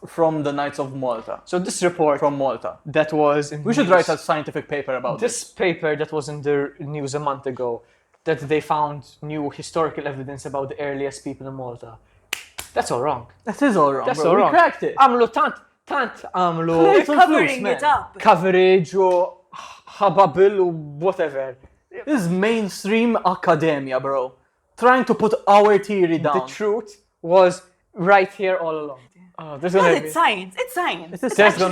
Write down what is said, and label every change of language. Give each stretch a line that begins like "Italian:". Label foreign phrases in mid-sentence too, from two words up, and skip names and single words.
English: from the Knights of Malta. So this report From Malta. that was in We should news- write a scientific paper about this paper that was in the news a month ago, that they found new historical evidence about the earliest people in Malta. That's all wrong. That is all wrong, That's bro. all We wrong. cracked it.
Maltese: Amlu tant amlu
English: They're Some covering flukes, it man. up. coverage or hababil or whatever. This is mainstream academia, bro. Trying to put our theory down. The truth was right here all along. There's But gonna be, it's science. It's science. It's It's there's actually